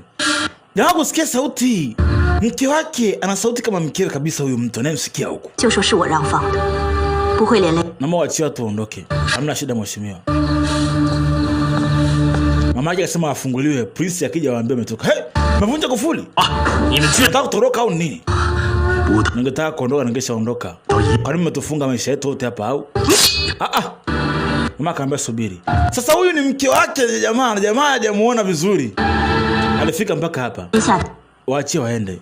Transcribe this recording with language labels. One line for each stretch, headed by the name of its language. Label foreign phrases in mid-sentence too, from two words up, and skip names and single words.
Swahili: Jamaa kusikia sauti. Mke wake ana sauti kama mkewe kabisa huyu mtu anayemsikia huko. Mama waachie watu waondoke. Hamna shida mheshimiwa. Mama mama yake akasema afunguliwe, polisi akija waambie ametoka. Hey, umevunja kufuli.
Chinese: 你们居然
Swahili: Nataka kutoroka au nini?
Chinese: 不的
Swahili: Ningetaka kuondoka ningeshaondoka. Kwa nini mmetufunga maisha yetu yote hapa au? Mama akaambia subiri. Sasa huyu ni mke wake jamaa, na jamaa hajamuona vizuri. Alifika mpaka hapa. Waachie waende.